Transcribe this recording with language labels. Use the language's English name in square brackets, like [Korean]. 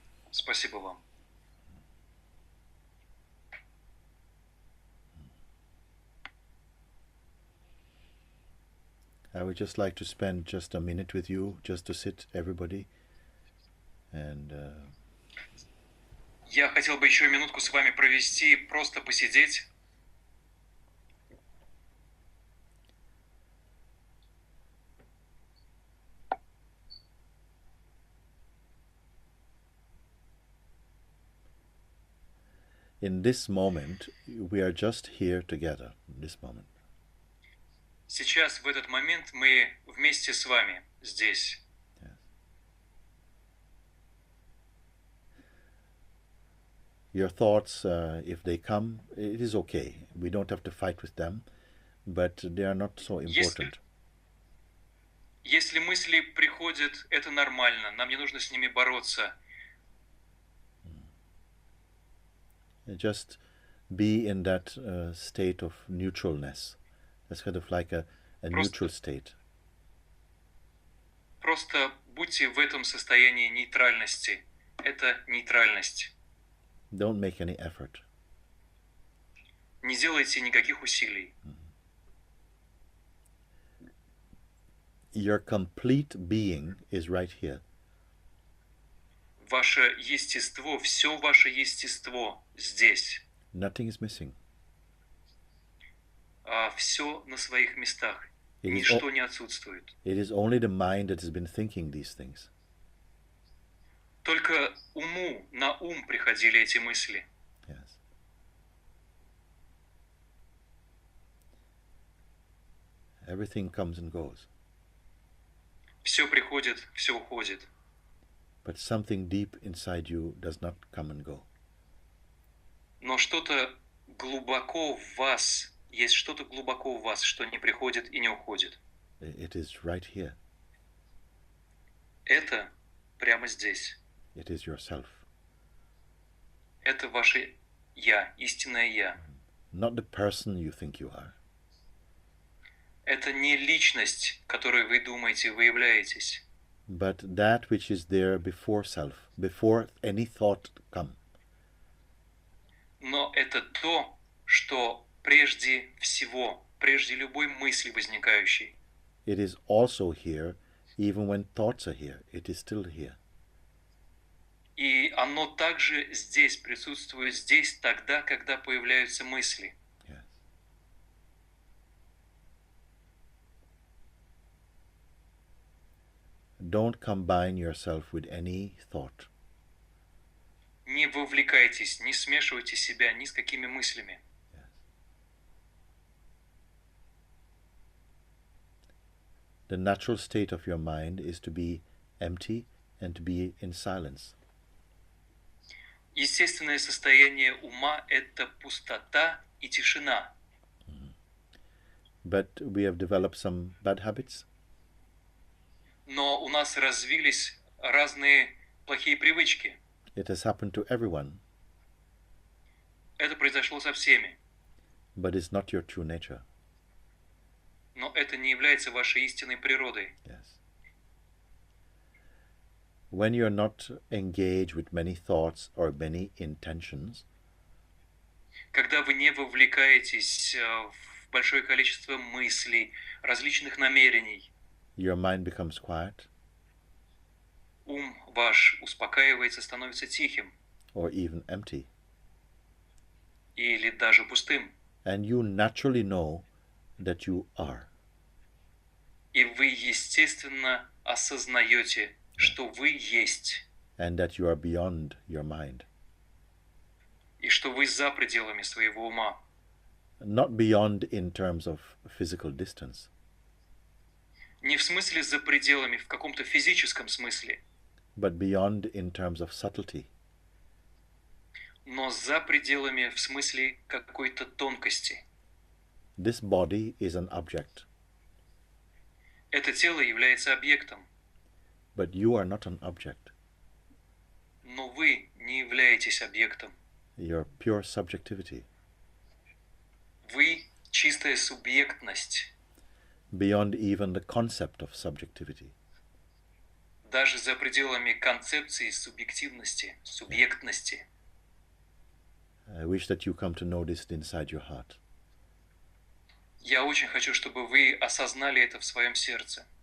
[Russian] Спасибо вам. [English] I would just like to spend just a minute with you, just to sit, everybody, and [Russian] Я хотел бы еще минутку с вами провести, просто посидеть. [English] in this moment, we are just here together, in this moment. [Russian] Сейчас, в этот момент, мы вместе с вами здесь. [English] Yes. Your thoughts, if they come, it is okay. We don't have to fight with them, but they are not so important. [Russian] Если мысли приходят, это нормально. Нам не нужно с ними бороться. [English] Just be in that state of neutralness. That's kind of like a neutral state. [Russian] Просто будьте в этом состоянии нейтральности. Это нейтральность. [English] Don't make any effort. [Russian] Не делайте никаких усилий. [English] Your complete being is right here. [Russian] ваше естество, все ваше естество здесь. [English] Nothing is missing. [Russian] Все на своих местах. [English] It is [Russian] Ничто не отсутствует. [English] It is only the mind that has been thinking these things. [Russian] Только уму, на ум приходили эти мысли. [English] Yes. Everything comes and goes. [Russian] Все приходит, все уходит. [English] But something deep inside you does not come and go. [Russian] Но что-то глубоко в вас, есть что-то глубоко в вас, что не приходит и не уходит. [English] It is right here. [Russian] Это прямо здесь. [English] It is yourself. [Russian] Это ваше «я», истинное «я». [English] Not the person you think you are. [Russian] Это не личность, которой вы думаете, вы являетесь. [English] But that which is there before self, before any thought come. [Russian] Но это то, что прежде всего, прежде любой мысли возникающей. [English] It is also here, even when thoughts are here. It is still here. [Russian] И оно также здесь, присутствует здесь тогда, когда появляются мысли. [English] Yes. Don't combine yourself with any thought. [Russian] Не вовлекайтесь, не смешивайте себя ни с какими мыслями. [English] Yes. The natural state of your mind is to be empty and to be in silence. [Russian] Естественное состояние ума – это пустота и тишина. [English] But we have developed some bad habits. [Russian] Но у нас развились разные плохие привычки. [English] It has happened to everyone, [Russian] Это произошло со всеми. [English] but it's not your true nature. [Russian] Но это не является вашей истинной природой. [English] Yes. When you're not engaged with many thoughts or many intentions, [Russian] Когда вы не вовлекаетесь в большое количество мыслей, различных намерений, [English] your mind becomes quiet [Russian] ум ваш успокаивается, становится тихим [English] or even empty. [Russian] или даже пустым. [English] And you naturally know that you are. [Russian] И вы, естественно, осознаете, что вы есть, [English] And that you are beyond your mind. [Russian] и что вы за пределами своего ума. [English] Not beyond in terms of physical distance, [Russian] Не в смысле за пределами, в каком-то физическом смысле, [English] but beyond in terms of subtlety. [Russian] но за пределами в смысле какой-то тонкости. [English] This body is an object, [Russian] Это тело является объектом, [English] but you are not an object. [Russian] но вы не являетесь объектом. [English] You're pure subjectivity, [Russian] Вы чистая субъектность, [English] beyond even the concept of subjectivity. [Russian] даже за пределами концепции субъективности, субъектности. [English] I wish that you come to know this inside your heart. [Russian] Я очень хочу, чтобы вы осознали это в своем сердце